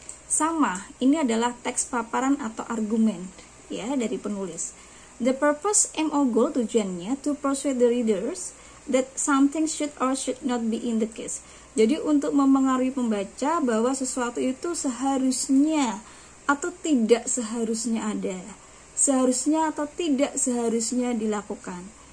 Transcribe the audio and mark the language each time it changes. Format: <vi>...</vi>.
<id>Sama, ini adalah teks paparan atau argumen dari penulis.</id> <en>The purpose, aim, or goal, tujuannya to persuade the readers that something should or should not be in the case.</en> <id>Jadi untuk mempengaruhi pembaca bahwa sesuatu itu seharusnya atau tidak seharusnya ada, seharusnya atau tidak seharusnya dilakukan.</id>